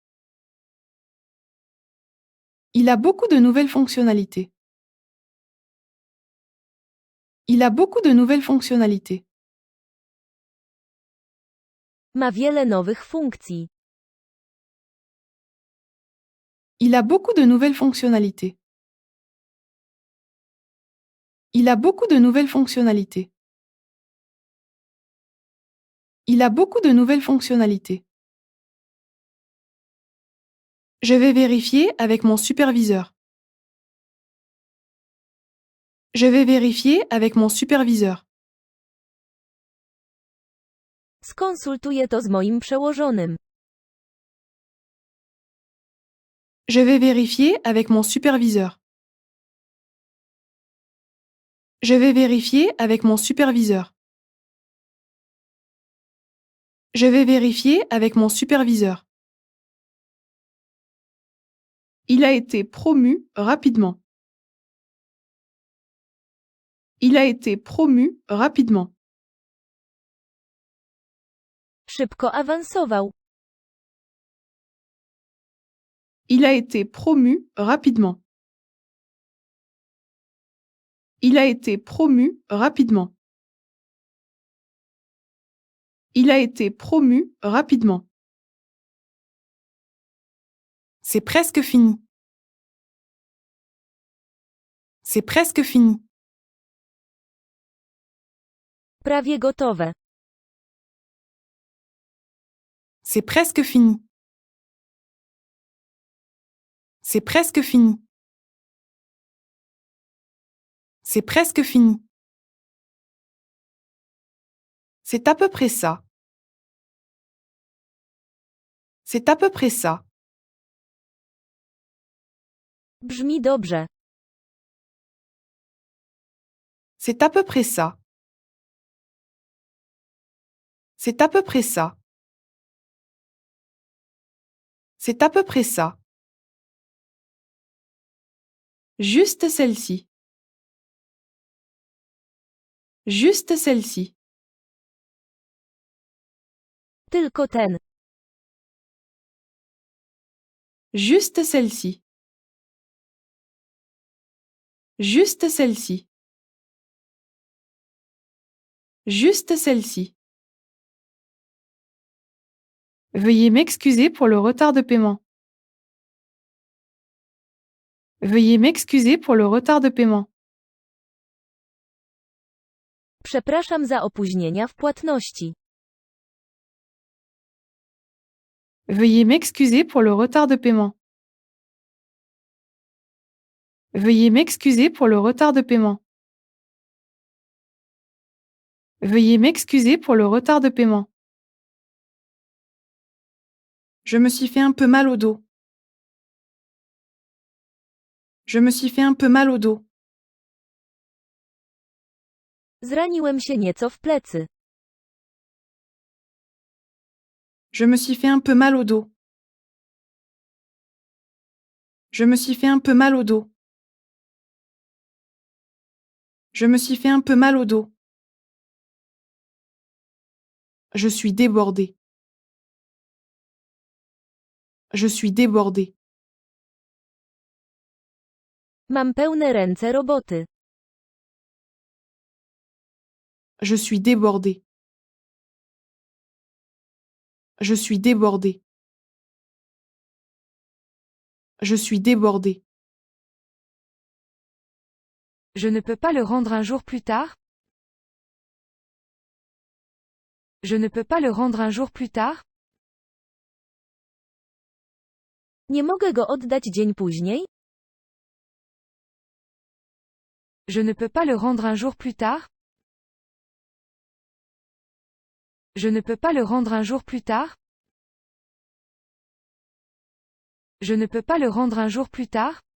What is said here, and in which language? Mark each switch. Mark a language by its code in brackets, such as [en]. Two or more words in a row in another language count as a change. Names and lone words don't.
[fr] Il a beaucoup de nouvelles fonctionnalités. Il a beaucoup de nouvelles fonctionnalités. [pl] Ma wiele nowych funkcji. [fr] Il a beaucoup de nouvelles fonctionnalités. Il a beaucoup de nouvelles fonctionnalités. Il a beaucoup de nouvelles fonctionnalités. Je vais vérifier avec mon superviseur. Je vais vérifier avec mon superviseur. [pl] Skonsultuję to z moim przełożonym. [fr] Je vais vérifier avec mon superviseur. Je vais vérifier avec mon superviseur. Je vais vérifier avec mon superviseur. Il a été promu rapidement. Il a été promu rapidement. [pl] Szybko awansował. [fr] Il a été promu rapidement. Il a été promu rapidement. Il a été promu rapidement. C'est presque fini. C'est presque fini. [pl] Prawie gotowe. [fr] C'est presque fini. C'est presque fini. C'est presque fini. C'est à peu près ça. C'est à peu près ça. [pl] Brzmi dobrze. [fr] C'est à peu près ça. C'est à peu près ça. C'est à peu près ça. Juste celle-ci. Juste celle-ci. [pl] Tylko ten. [fr] Juste celle-ci. Juste celle-ci. Juste celle-ci. Veuillez m'excuser pour le retard de paiement. Veuillez m'excuser pour le retard de paiement. [pl] Przepraszam za opóźnienia w płatności. [fr] Veuillez m'excuser pour le retard de paiement. Veuillez m'excuser pour le retard de paiement. Veuillez m'excuser pour le retard de paiement. Je me suis fait un peu mal au dos. Je me suis fait un peu mal au dos. [pl] Zraniłem się nieco w plecy. [fr] Je me suis fait un peu mal au dos. Je me suis fait un peu mal au dos. Je me suis fait un peu mal au dos. Je suis débordé. Je suis débordé. [pl] Mam pełne ręce roboty. [fr] Je suis débordé. Je suis débordé. Je suis débordé. Je ne peux pas le rendre un jour plus tard? Je ne peux pas le rendre un jour plus tard? [pl] Nie mogę go oddać dzień później? [fr] Je ne peux pas le rendre un jour plus tard? Je ne peux pas le rendre un jour plus tard? Je ne peux pas le rendre un jour plus tard?